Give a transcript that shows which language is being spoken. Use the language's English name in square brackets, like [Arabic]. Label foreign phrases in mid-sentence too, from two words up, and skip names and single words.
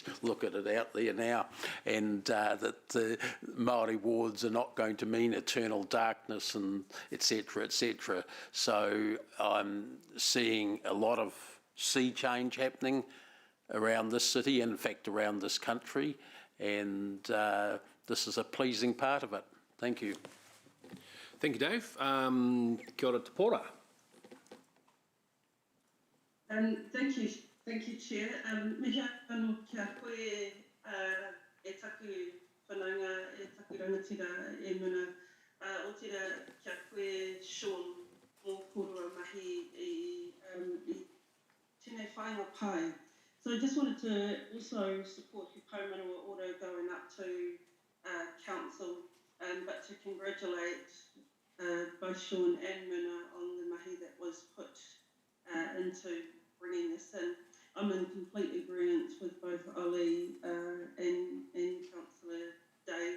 [English] Look at it out there now, and that the Māori wards are not going to mean eternal darkness and etc. etc. So I'm seeing a lot of sea change happening around this city, and in fact around this country, and this is a pleasing part of it. Thank you. Thank you, [Māori] Dave. Kia ora te pora. [English] Thank you, Chair. [Māori] Mihi anō kia koe e taku whanaunga, e taku rangatira e muna. O tira kia koe Sean mō Korua Mahi i tēnei whainga pai. [English] So I just wanted to also support He Paumanawa order going up to Council, but to congratulate both Sean and Muna on the mahi that was put into bringing this in. I'm in complete agreement with both Ollie and Councillor Dave.